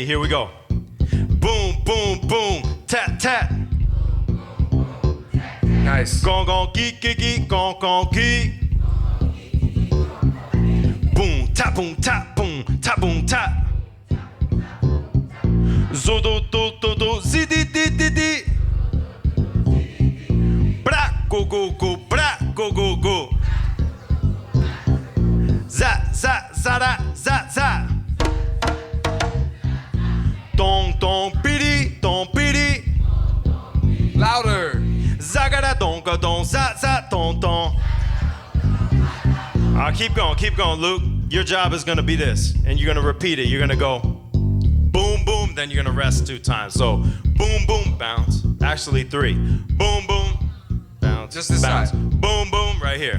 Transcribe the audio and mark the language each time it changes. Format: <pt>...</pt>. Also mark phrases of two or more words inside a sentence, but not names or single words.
<en>Here we go. Boom, boom, boom, tat, tat. Nice. Gong, gong, geek, geek, geek, gong, gong, geek. Boom, tap, boom, tap, boom, tap, boom, tap. Zo, do, do, do, do, zi, di, di, di, di. Bra, go, go, go, bra, go, go, go. Za, za, za, da, za, za. Dong, dong, bidi, dong, bidi. Louder. Zagada, donka, don, za, za, don, don. Keep going, Luke. Your job is gonna be this, and you're gonna repeat it. You're gonna go boom, boom, then you're gonna rest 2 times. So boom, boom, bounce. Actually 3. Boom, boom, bounce. Just this bounce. side. Boom, boom, right here.</en>